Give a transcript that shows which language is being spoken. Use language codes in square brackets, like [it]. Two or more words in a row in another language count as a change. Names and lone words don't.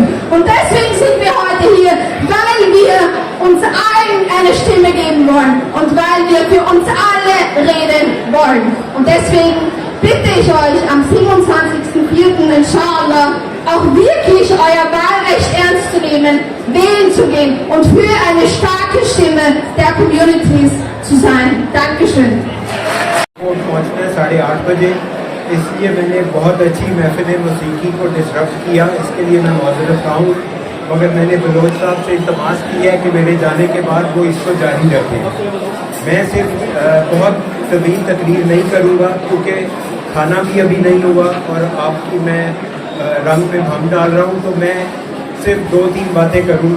[de] Und deswegen sind wir heute hier, weil wir uns allen eine Stimme geben wollen und weil wir für uns alle reden wollen. Und deswegen bitte ich euch am 27.04. inshallah auch wirklich euer Wahlrecht ernst zu nehmen, wählen zu gehen und für eine starke Stimme der Communities zu sein. Dankeschön. [ur] پہنچنا ہے 8:30 بجے، اس لیے میں نے بہت اچھی محفل موسیقی کو ڈسٹرب کیا، اس کے لیے میں معذرت ہوں. مگر میں نے بلوچ صاحب سے التماس کی ہے کہ میرے جانے کے بعد وہ اس کو جاری رکھیں. میں صرف بہت طویل تقریر نہیں کروں گا کیونکہ کھانا بھی ابھی نہیں ہوا اور آپ کی میں رنگ میں بھنگ ڈال رہا ہوں، تو میں صرف 2-3 باتیں کروں گا.